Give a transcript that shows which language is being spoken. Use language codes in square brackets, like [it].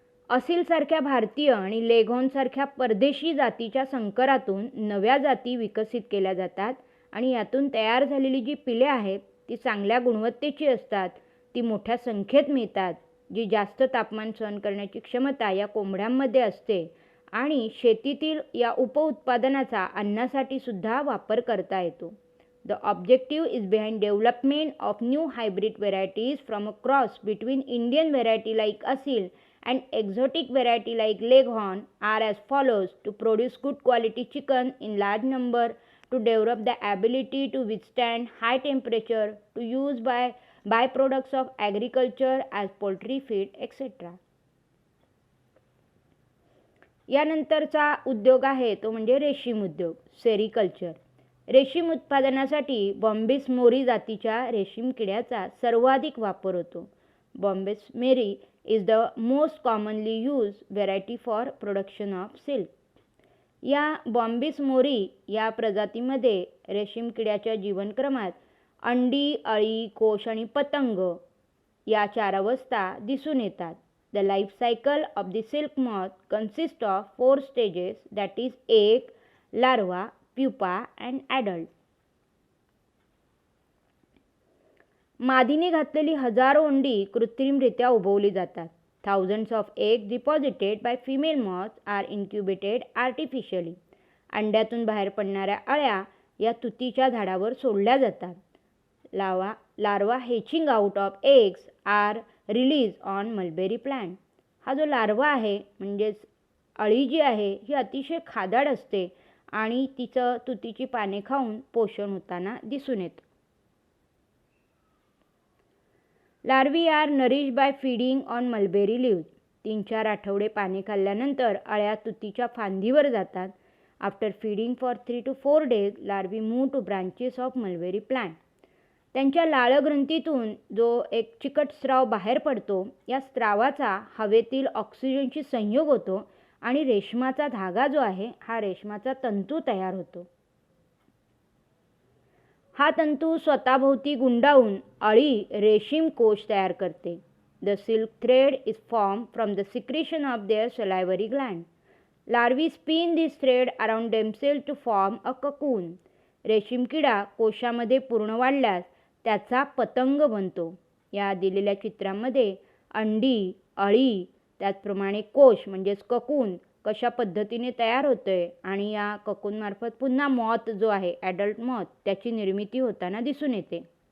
[mr] असीलसारख्या भारतीय आणि लेघॉर्नसारख्या परदेशी जातीच्या संकरातून नव्या जाती विकसित केल्या जातात आणि यातून तयार झालेली जी पिले आहेत ती चांगल्या गुणवत्तेची असतात. ती मोठ्या संख्येत मिळतात, जी जास्त तापमान सहन करण्याची क्षमता या कोंबड्यांमध्ये असते आणि शेतीतील या उपउत्पादनाचा अन्नासाठी सुद्धा वापर करता येतो. [en] The objective is behind development of new hybrid varieties from a cross between Indian variety like Asil and exotic variety like Leghorn are as follows: to produce good quality chicken in large number, to develop the ability to withstand high temperature, to use by byproducts of agriculture as poultry feed, etc. [mr] यानंतरचा उद्योग आहे तो म्हणजे रेशीम उद्योग, sericulture. रेशीम उत्पादनासाठी बॉम्बिस मोरी जातीच्या रेशीम किड्याचा सर्वाधिक वापर होतो. [en] Bombyx mori is the most commonly used variety for production of silk. [mr] या बॉम्बिस मोरी या प्रजातीमध्ये रेशीम किड्याच्या जीवनक्रमात अंडी, अळी, कोश आणि पतंग या 4 अवस्था दिसून येतात. [en] The life cycle of the silk moth consists of 4 stages, that is egg, larva, pupa and adult. [mr] मादीने घातलेली हजारो अंडी कृत्रिमरित्या उबवली जातात. [en] Thousands of eggs deposited by female moths are incubated artificially. [mr] अंड्यातून बाहेर पडणाऱ्या अळ्या या तुतीच्या झाडावर सोडल्या जातात. [en] Larva hatching out of eggs are released on mulberry plant. [mr] हा जो लार्वा आहे म्हणजेच अळी जी आहे ही अतिशय खादाड असते आणि तिचं तुतीची पाने खाऊन पोषण होताना दिसून येतं. [en] Larvae are nourished by feeding on mulberry leaves. [mr] 3-4 आठवडे पाने खाल्ल्यानंतर अळ्या तुतीच्या फांदीवर जातात. [en] After feeding for 3 to 4 days, larvae move to branches of mulberry plant. [mr] त्यांच्या लाळग्रंथीतून जो एक चिकट स्राव बाहेर पडतो, या स्रावाचा हवेतील ऑक्सिजनशी संयोग होतो आणि रेशमाचा धागा जो आहे हा रेशमाचा तंतू तयार होतो. हा तंतू स्वतःभोवती गुंडाळून अळी रेशीम कोश तयार करते. [en] The silk thread is formed from the secretion of their salivary gland. Larvae spin this thread around themselves to form a cocoon. [mr] रेशीम किडा कोशामध्ये पूर्ण वाढल्यास त्याचा पतंग बनतो. या दिलेल्या चित्रामध्ये अंडी, अळी, त्याचप्रमाणे कोश म्हणजेच ककून कशा पद्धतीने तयार होतोय आणि या ककूनमार्फत पुन्हा मॉथ जो आहे ॲडल्ट मॉथ त्याची निर्मिती होताना दिसून येते.